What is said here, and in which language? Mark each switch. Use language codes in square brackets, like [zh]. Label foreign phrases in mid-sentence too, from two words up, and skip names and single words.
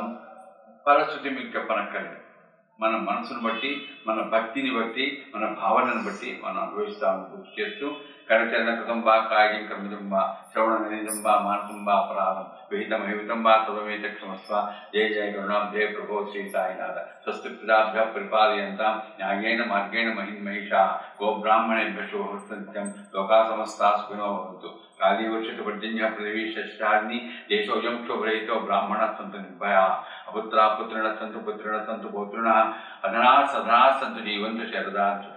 [te] ఫలశ్రుతి మీకు చెప్పనక్కర్లేదు. మన మనసును బట్టి, మన భక్తిని బట్టి, మన భావనను బట్టి మనం అనుభవిస్తామని గుర్తు చేస్తూ [sa] కరచరణ కృతంబా కాయం కర్మజంబా శ్రవణ నిజంబా మానసంబా అపరాధం విహితమహితంబా తదమేత క్షమస్వ. జయ జయ కరుణాం జయ ప్రభో శ్రీ సాయినాథ. స్వస్తి ప్రజాభ్య పరిపాలయంతాం న్యాయేన మార్గేణ మహిషా గోబ్రాహ్మణేభ్య శుభమస్తు. లోకా సమస్తా సుఖినో భవంతు. కాళీ వర్షతు పర్జన్య పృథివీ షష్టాగ్ని దేశోజం క్షోభరహితో బ్రాహ్మణ సంతు నిర్భయా. అపుత్రా పుత్రిణ సంతు పుత్రిణ సంతు పౌత్రిణ అధనా సధనా సంతు జీవంతు శరదాంశతం.